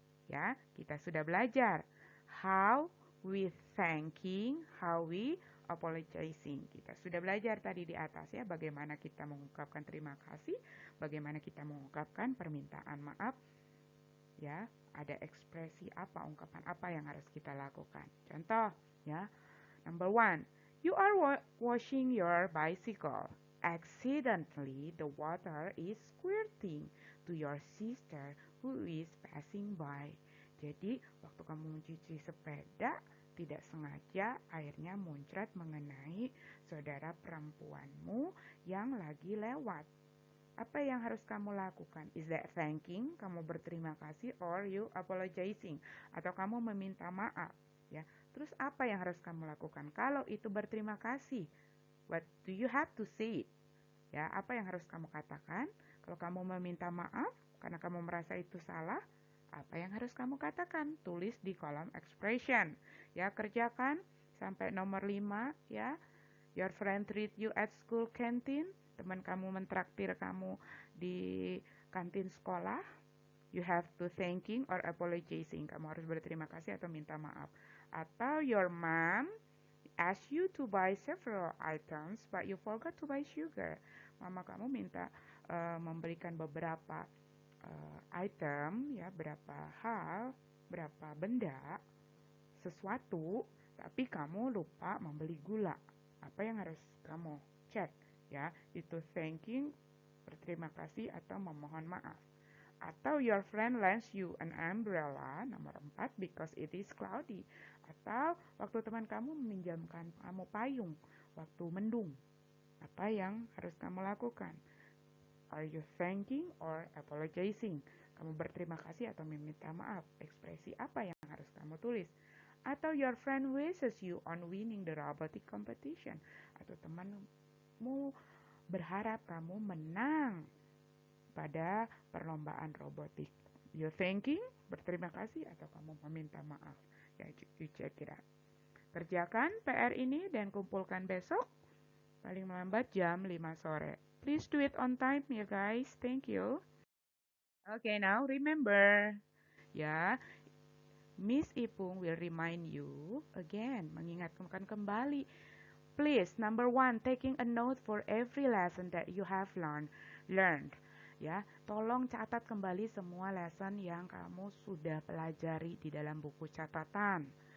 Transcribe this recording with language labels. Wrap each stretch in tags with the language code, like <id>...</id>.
<id>Ya, kita sudah belajar</id> <en>how we thanking, how we apologizing.</en> <id>Kita sudah belajar tadi di atas ya, bagaimana kita mengungkapkan terima kasih, bagaimana kita mengungkapkan permintaan maaf. Ya, ada ekspresi apa, ungkapan apa yang harus kita lakukan. Contoh, ya.</id> <en>Number 1, you are washing your bicycle. Accidentally, the water is squirting to your sister who is passing by.</en> <id>Jadi, waktu kamu mencuci sepeda, tidak sengaja airnya muncrat mengenai saudara perempuanmu yang lagi lewat. Apa yang harus kamu lakukan?</id> <en>Is that thanking?</en> <id>Kamu berterima kasih</id> <en>or you apologizing?</en> <id>Atau kamu meminta maaf? Ya. Terus apa yang harus kamu lakukan? Kalau itu berterima kasih,</id> <en>what do you have to say?</en> <id>Ya, apa yang harus kamu katakan? Kalau kamu meminta maaf karena kamu merasa itu salah, apa yang harus kamu katakan? Tulis di kolom expression. Ya, kerjakan sampai nomor 5 ya.</id> <en>Your friend treat you at school canteen.</en> <id>Teman kamu mentraktir kamu di kantin sekolah.</id> <en>You have to thanking or apologizing.</en> <id>Kamu harus berterima kasih atau minta maaf.</id> <en>Atau your mom ask you to buy several items but you forgot to buy sugar.</en> <id>Mama kamu minta memberikan beberapa item ya, berapa hal, berapa benda, sesuatu, tapi kamu lupa membeli gula. Apa yang harus kamu cek ya? Itu thanking, berterima kasih atau memohon maaf.</id> <en>Atau your friend lends you an umbrella, nomor 4, because it is cloudy.</en> <id>Atau waktu teman kamu meminjamkan kamu payung waktu mendung. Apa yang harus kamu lakukan?</id> <en>Are you thanking or apologizing?</en> <id>Kamu berterima kasih atau meminta maaf? Ekspresi apa yang harus kamu tulis?</id> <en>Atau your friend wishes you on winning the robotic competition.</en> <id>Atau temanmu berharap kamu menang pada perlombaan robotik.</id> <en>You thanking,</en> <id>berterima kasih, atau kamu meminta maaf. Ya,</id> <en>you check it out.</en> <id>Kerjakan PR ini dan kumpulkan besok. Paling melambat jam 5 sore.</id> <en>Please do it on time ya guys. Thank you. Okay, now remember. Ya, Miss Ipung will remind you again,</en> <id>mengingatkan kembali.</id> <en>Please, number 1, taking a note for every lesson that you have learned.</en> <id>Ya, tolong catat kembali semua lesson yang kamu sudah pelajari di dalam buku catatan.</id>